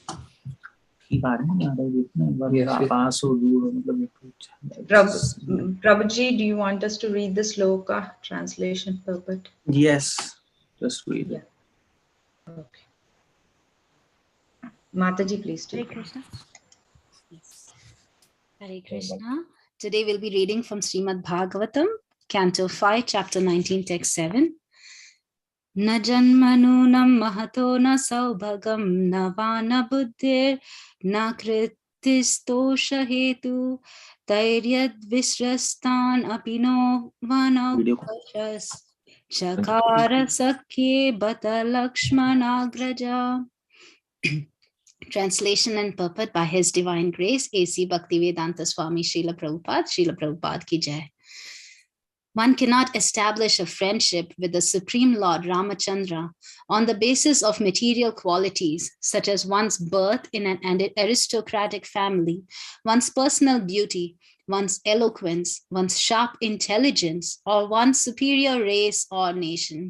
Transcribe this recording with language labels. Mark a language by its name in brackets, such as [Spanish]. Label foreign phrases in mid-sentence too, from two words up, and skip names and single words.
[English] Prabhuji, do you want us to read the sloka translation purport? Yes, just read it. Yeah. Okay. Mataji, please take [Sanskrit] Hare Krishna. Hare Krishna. [English] Today we'll be reading from Srimad Bhagavatam, Canto 5, Chapter 19, Text 7. [Sanskrit] Na janmanunam mahato na saubhagam na vana buddhir na kritistosha hetu tairyad visrastan apino vanokashas chakara sakye bata lakshmanagraja. [English] Translation and purport by His Divine Grace, A.C. Bhaktivedanta Swami Srila Prabhupada [Hindi] ki Jai. [English] One cannot establish a friendship with the Supreme Lord Ramachandra on the basis of material qualities, such as one's birth in an aristocratic family, one's personal beauty, one's eloquence, one's sharp intelligence, or one's superior race or nation.